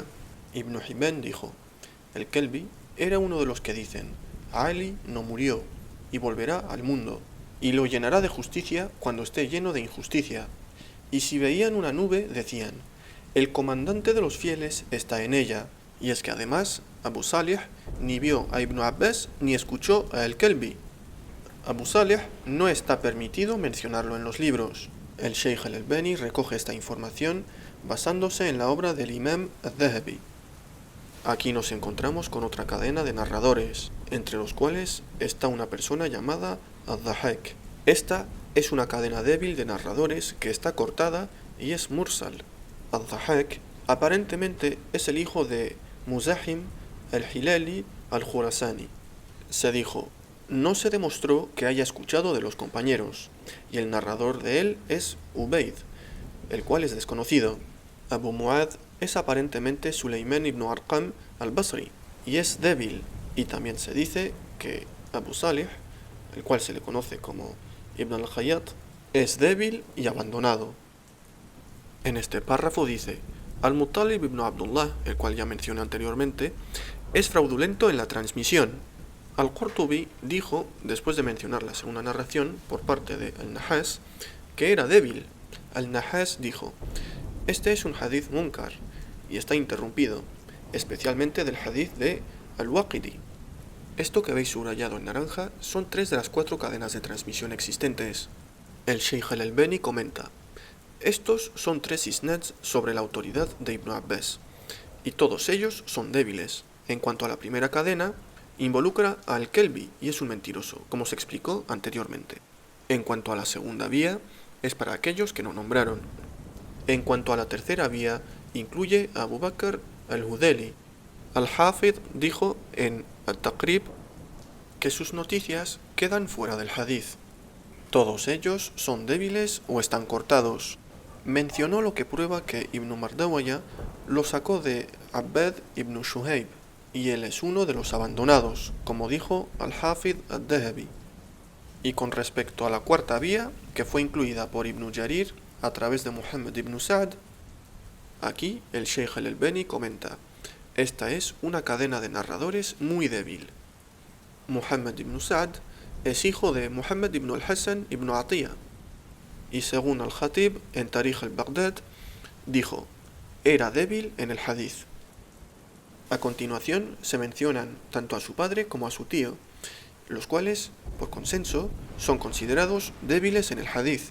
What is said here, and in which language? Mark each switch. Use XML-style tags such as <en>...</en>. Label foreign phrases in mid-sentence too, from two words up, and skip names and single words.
<es>Ibn Hibban dijo: Al-Kelbi era uno de los que dicen: Ali no murió y volverá al mundo, y lo llenará de justicia cuando esté lleno de injusticia. Y si veían una nube, decían: el comandante de los fieles está en ella. Y es que además, Abu Salih ni vio a Ibn Abbas ni escuchó a Al-Kelbi. Abu Salih no está permitido mencionarlo en los libros. El Sheikh al-Albani recoge esta información basándose en la obra del Imam al-Dhahabi. Aquí nos encontramos con otra cadena de narradores, entre los cuales está una persona llamada Al-Dhahak. Esta es una cadena débil de narradores que está cortada y es mursal. Al-Dhahak aparentemente es el hijo de Muzahim al-Hilali al-Khurasani. Se dijo: no se demostró que haya escuchado de los compañeros, y el narrador de él es Ubayd, el cual es desconocido. Abu Muad es aparentemente Suleiman ibn Arqam al-Basri, y es débil, y también se dice que Abu Salih, el cual se le conoce como Ibn al-Khayyat, es débil y abandonado. En este párrafo dice: Al-Muttalib ibn Abdullah, el cual ya mencioné anteriormente, es fraudulento en la transmisión. Al-Qurtubi dijo, después de mencionar la segunda narración por parte de Al-Nahas, que era débil. Al-Nahas dijo: este es un</es> <ar>حديث منكر</ar> <es>y está interrumpido, especialmente del hadith de Al-Waqidi. Esto que veis subrayado en naranja son 3 de las 4 cadenas de transmisión existentes. El Sheikh al-Albani comenta: estos son 3 isnads sobre la autoridad de Ibn Abbas, y todos ellos son débiles. En cuanto a la primera cadena, involucra a Al-Kelbi y es un mentiroso, como se explicó anteriormente. En cuanto a la segunda vía, es para aquellos que no nombraron. En cuanto a la tercera vía, incluye a Abu Bakr al-Hudeli. Al-Hafid dijo en Al-Taqrib que sus noticias quedan fuera del hadith. Todos ellos son débiles o están cortados. Mencionó lo que prueba que Ibn Mardawaya lo sacó de Abbad ibn Shuhayb, y él es uno de los abandonados, como dijo al-Hafid al-Dhahabi. Y con respecto a la cuarta vía, que fue incluida por Ibn Jarir a través de Muhammad ibn Sa'd, aquí el Sheikh al-Albani comenta: esta es una cadena de narradores muy débil. Muhammad ibn Sa'd es hijo de Muhammad ibn al-Hasan ibn Atiyah, y según al-Khatib en Tarikh al-Baghdad, dijo: era débil en el hadith. A continuación se mencionan tanto a su padre como a su tío, los cuales, por consenso, son considerados débiles en el hadith.</es>